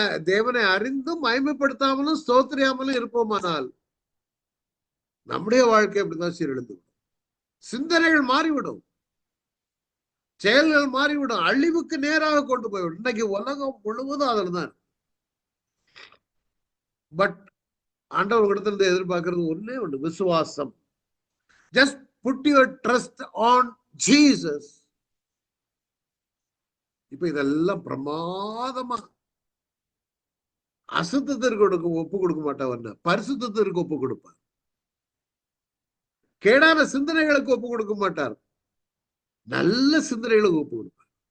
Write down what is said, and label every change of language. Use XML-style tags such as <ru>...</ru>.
<ta>தேவனை அறிந்தும் மகிமைப்படுத்தாமலும் ஸ்தோத்திரியாமலும் இருப்போமானால் நம்முடைய வாழ்க்கை அப்படிதான் சீரழிந்து விடும். சிந்தனைகள் மாறிவிடும், செயல்கள் மாறிவிடும், அழிவுக்கு நேராக கொண்டு போய்விடும். இன்னைக்கு உலகம் முழுவதும் அதில் தான். பட் ஆண்டவர்களிடத்திலிருந்து எதிர்பார்க்கிறது ஒண்ணே ஒண்ணு, விசுவாசம்.</ta> <en>Just put your trust on Jesus.</en> <ta>இப்ப இதெல்லாம் பிரமாதமா அசுத்தத்திற்கு ஒப்பு கொடுக்க மாட்டவர், பரிசுத்தத்திற்கு ஒப்பு கொடுப்பார். கேடான சிந்தனைகளுக்கு ஒப்பு கொடுக்க மாட்டார், நல்ல சிந்தனைகளுக்கு ஒப்பு கொடுப்பார்.</ta>